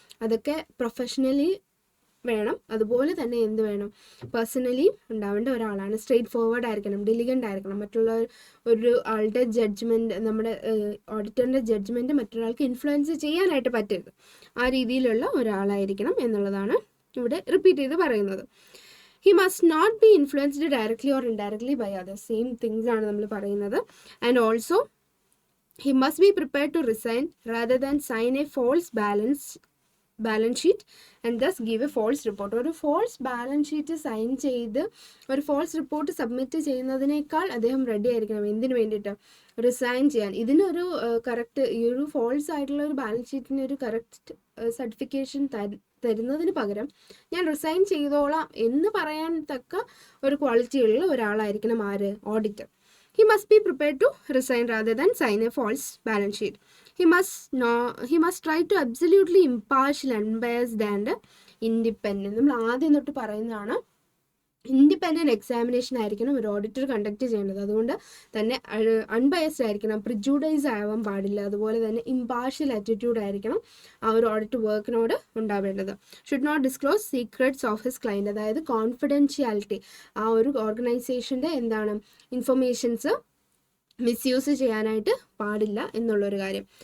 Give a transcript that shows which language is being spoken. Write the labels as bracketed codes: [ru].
[ml] അതൊക്കെ പ്രൊഫഷണലി വേണം, അതുപോലെ തന്നെ എന്ത് വേണം? പേഴ്സണലി ഉണ്ടാവേണ്ട ഒരാളാണ്. സ്ട്രെയിറ്റ് ഫോർവേഡ് ആയിരിക്കണം, ഡിലിഗൻ്റ് ആയിരിക്കണം. മറ്റുള്ള ഒരു ആളുടെ ജഡ്ജ്മെൻറ്റ്, നമ്മുടെ ഓഡിറ്ററിൻ്റെ ജഡ്ജ്മെൻറ്റ് മറ്റൊരാൾക്ക് ഇൻഫ്ലുവൻസ് ചെയ്യാനായിട്ട് പറ്റരുത്. ആ രീതിയിലുള്ള ഒരാളായിരിക്കണം എന്നുള്ളതാണ് ഇവിടെ റിപ്പീറ്റ് ചെയ്ത് പറയുന്നത്. [en] He must not be influenced directly or indirectly by others. Same things [ml] ആണ് നമ്മൾ പറയുന്നത്. [en] And also, he must be prepared to resign rather than sign a false balance sheet and thus give a false report. [ml] ഒരു false balance sheet sign ചെയ്ത് ഒരു false report submit ചെയ്യുന്നതിനേക്കാൾ അദ്ദേഹം ready ആയിരിക്കണം. എന്തിനു വേണ്ടിയിട്ട്? റിസൈൻ ചെയ്യാൻ. ഇതിനൊരു കറക്റ്റ്, ഈ ഒരു ഫോൾസ് ആയിട്ടുള്ള ഒരു ബാലൻസ് ഷീറ്റിന് ഒരു കറക്റ്റ് സർട്ടിഫിക്കേഷൻ തരുന്നതിന് പകരം ഞാൻ റിസൈൻ ചെയ്തോളാം എന്ന് പറയാൻ തക്ക ഒരു ക്വാളിറ്റി ഉള്ള ഒരാളായിരിക്കണം ആര്? Auditor. [en] He must be prepared to resign rather than sign a false balance sheet. He must try to absolutely impartial, unbiased and independent. [ml] നമ്മൾ ആദ്യം തൊട്ട് പറയുന്നതാണ്, ഇൻഡിപെൻഡൻറ്റ് എക്സാമിനേഷൻ ആയിരിക്കണം ഒരു ഓഡിറ്റർ കണ്ടക്ട് ചെയ്യേണ്ടത്. അതുകൊണ്ട് തന്നെ അൺബയസ്ഡ് ആയിരിക്കണം, പ്രിജുഡൈസ് ആവാൻ പാടില്ല. അതുപോലെ തന്നെ ഇമ്പാർഷ്യൽ ആറ്റിറ്റ്യൂഡ് ആയിരിക്കണം ആ ഒരു ഓഡിറ്റ് വർക്കിനോട് ഉണ്ടാവേണ്ടത്. [en] should not disclose secrets of his client, [ml] അതായത് കോൺഫിഡൻഷ്യാലിറ്റി, ആ ഒരു ഓർഗനൈസേഷൻ്റെ എന്താണ് ഇൻഫർമേഷൻസ് മിസ്യൂസ് ചെയ്യാനായിട്ട് പാടില്ല എന്നുള്ളൊരു കാര്യം.